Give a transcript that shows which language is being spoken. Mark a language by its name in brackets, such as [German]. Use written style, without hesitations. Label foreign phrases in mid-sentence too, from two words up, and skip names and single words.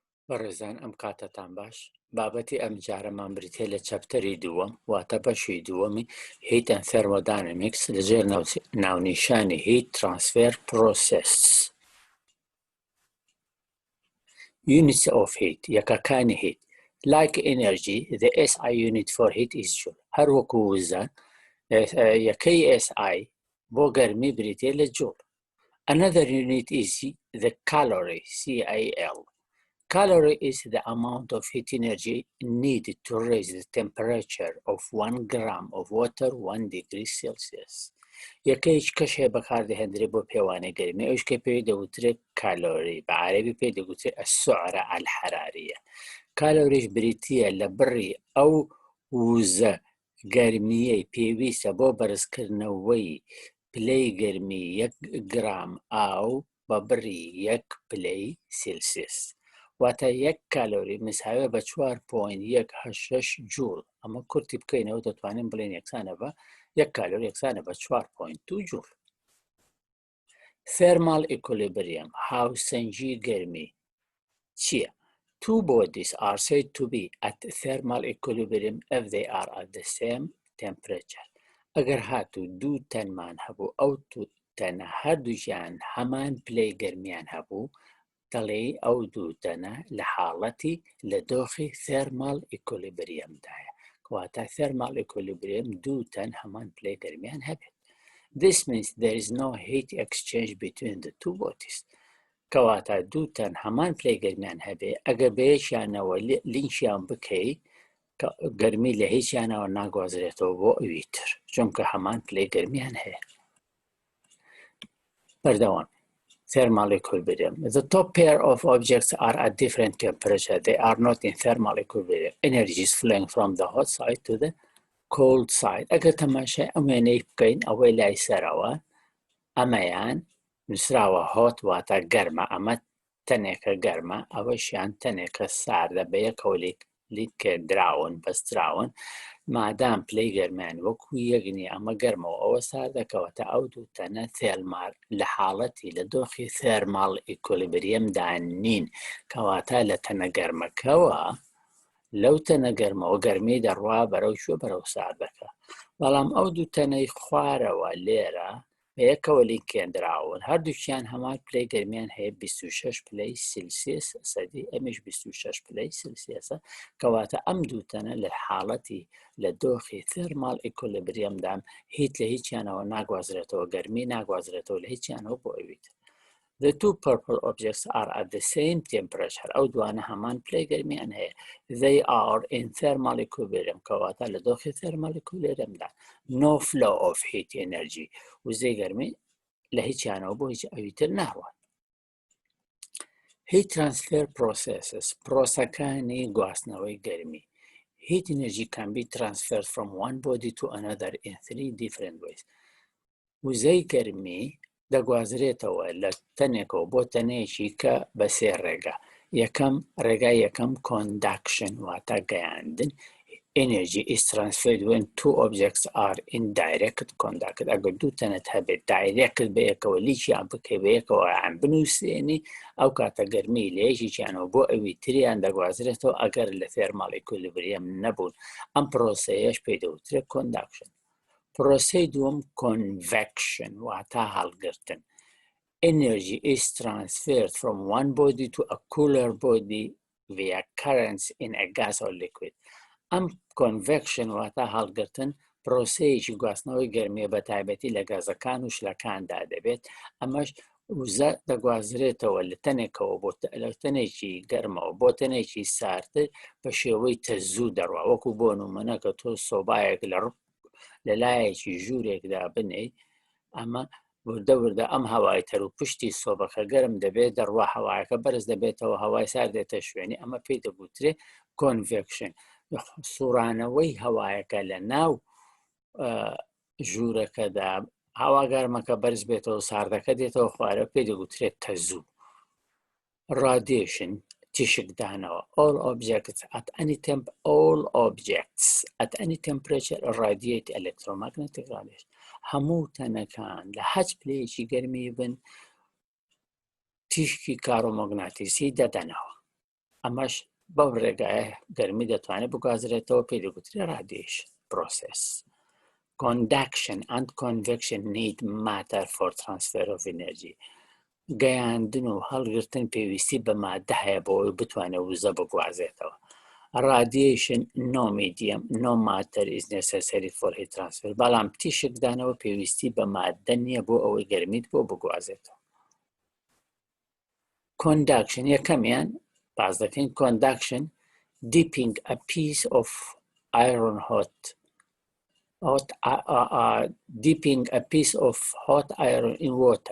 [Central Kurdish] بەڕێزان ئەم کاتتان باش بابەتی ئەم جارەمان بریتێ لە چەپتەری دووەم واتە بەشی دووەمی [English] Heat and Thermodynamics [Central Kurdish] لەژێر ناونیشانی [English] Heat Transfer Process. Units of heat یەکەکانی heat. Like energy, the SI unit for heat is joule. [Central Kurdish] هەر وەکو وزە یەکەی SI بۆ گەرمی بریتێ لە جوول. [English] Another unit is the calorie, CAL. Calorie is the amount of heat energy needed to raise the temperature of 1 gram of water 1 degree Celsius. [Central Kurdish] یەکەیش کەشێ بەکاردەهێنرێ بۆ پێوانەی گەرمی ئەوش کە پێی دەوترێت کالۆری بە عەرەبی پێی دەگوترێت [Arabic] السعرة الحرارية. [Central Kurdish] کالۆریش بریتیە لە بڕی ئەو وزە گەرمیەی پێویستە بۆ بەرزکردنەوەی پلەی گەرمی 1 گرام ئاو بە بڕی 1 پلەی سیلسیس. واتە 1 کالۆری مساوێ بە 4.186 جوول. ئەمە کورتی بکەینەوە دەتوانین بڵێن یەکسانە بە 1 کالۆری یەکسانە بە 4.2 جوول. [English] Thermal equilibrium [Central Kurdish] هاوسەنجی گەرمی چییە؟ [English] Two bodies are said to be at thermal equilibrium if they are at the same temperature. [Central Kurdish] ئەگەر هاتوو دوو تەنمان هەبوو ئەو دوو تەنە هەردووشیان هەمان پلەی گەرمیان هەبوو دەڵێ ئەو دوو تەنە لە حاڵەتی لە دۆخی [English] thermal equilibrium [Central Kurdish] دایە. کەواتە [English] thermal equilibrium [Central Kurdish] دوو تەن هەمان پلەی گەرمیان هەبێت. [English] This means there is no heat exchange between the two bodies. [Central Kurdish] کەواتە دوو تەن هەمان پلەی گەرمیان هەبێ ئەگەر بەیەکیانەوە لینچیان بکەی گەرمی لە هیچیانەوە ناگوازرێتەوە بۆ ئەوی تر چونکە هەمان پلەی گەرمیان هەیە. [English] بەردەوام Thermal equilibrium. The top pair of objects are at different temperature. They are not in thermal equilibrium. Energy is flowing from the hot side to the cold side. [Central Kurdish] ئەگەر تەماشای ئەمێنەی بکەین ئەوەی لای سەرەوە ئەمەیان نووسراوە هۆت واتە گەرمە ئەمە تەنێکە گەرمە ئەوەشیان تەنێکە ساردە بە یەکەوە لیکردراون بەستراون مادام پلەی گەرمیان وەکو یەکنی ئەمە گەرمەوە ئەوە ساردەکەوەتە ئەو دوو تەنە تێلمار لە حاڵەتی لە دۆخی [English] thermal equilibrium [Central Kurdish] دا نین کەواتە لە تەنە گەرمەکەوە لەو تەنە گەرمەوە گەرمی دەڕوا بەرەو شوێ بەرەو ساردەکە بەڵام ئەو دوو تەنەی خوارەوە لێرە بە یەکەوە لیکێنراون هەردووکیان هەمان پلەی گەرمیان هەیە 26 پلەی سیلسیس سەدی ئەمیش 26 پلەی سیلسیسە کەواتە ئەم دوو تەنە لە حاڵەتی لە دۆخی [English] thermal equilibrium [Central Kurdish] دا هیت لە هیچیانەوە ناگوازرێتەوە گەرمی ناگوازرێتەوە لە هیچیانەوە بۆ ئەویت. [English] The two purple objects are at the same temperature. [Central Kurdish] ئەو دوانە هەمان پلەی گەرمیان هەیە. [English] They are in thermal equilibrium. [Central Kurdish] کەواتە لە دۆخی [English] thermal equilibriumدا. No flow of heat energy. [Central Kurdish] وزەی گەرمی لە هیچیانەوە بۆ هیچ ئەوی تر ناڕوات. [English] Heat transfer processes. [Central Kurdish] پرۆسەکانی گواستنەوەی گەرمی. [English] Heat energy can be transferred from one body to another in 3 different ways. [Central Kurdish] وزەی گەرمی دەگوازرێتەوە لە تەنێکەوە بۆ تەنێکی کە بە 3 ڕێگە. ڕێگای یەکەم conduction واتە گەیاندن. [English] Energy is transferred when two objects are in direct contact. [Central Kurdish] ئەگەر دوو تەنەت هەبێت دایرێکت بە یەکەوە لیچیان بکەی بە یەکەوە یان بنووسێنی ئەو کاتە گەرمی لە یەکێکیانەوە بۆ ئەوی تریان دەگوازرێتەوە ئەگەر لە [English] thermal equilibrium [Central Kurdish] نەبوون. ئەم پرۆسەیەش پێی دەوترێت conduction. پرۆسەی دووەم convection واتە هەڵگرتن. [English] Energy is transferred from one body to a cooler body via currents in a gas or liquid. [Central Kurdish] ئەم convection واتە هەڵگرتن پرۆسەیەکی گواستنەوەی گەرمیە بە تایبەتی لە گازەکان و شلەکاندا دەبێت ئەمەش وزە دەگوازرێتەوە لە تەنێکەوە لە تەنێکی گەرمەوە بۆ تەنێکی ساردتر بە شێوەی تەزوو دەڕوا وەکو بۆ نمونە کە تۆ سۆبایەک لە لایەکی ژوورێکدا بنێ ئەمە وردە ئەم هەوای تەر و پشتی سۆبەکە گەرم دەبێت دەڕوا هەوایەکە بەرز دەبێتەوە هەوای سارد دێتە شوێنی ئەمە پێی دەگوترێت convection سوڕانەوەی هەوایەکە لە ناو ژوورەکەدا هەوا گەرمەکە بەرز بێتەوە ساردەکە دێتەوە خوارە پێی دەگوترێت تەزوو. [English] Radiation تیشکدانەوە all objects at any temperature radiate electromagnetic radiation. [Central Kurdish] هەموو تەنەکان لە هەچ پلەیەکی گەرمی بن تیشکی کارۆمەگناتیسی دەدەنەوە. ئەمەش بەو ڕێگایە گەرمی دەتوانێت بگوازرێتەوە پێی دەگوترێت [English] radiation process. Conduction and convection need matter for transfer of energy. [Central Kurdish] گەیاندن و هەڵگرتن پێویستی بە مادە هەیە بۆەوەی بتوانێت وزە بگوازێتەوە. [English] Radiation, no medium, no matter is necessary for heat transfer. [Central Kurdish] بەڵام تیشکدانەوە پێویستی بە مادە نییە بۆ ئەوەی گەرمیت بۆ بگوازێتەوە. [English] Conduction [Central Kurdish] یەکەمیان باز دەکەین [English] conduction, dipping a piece of iron dipping a piece of hot iron in water.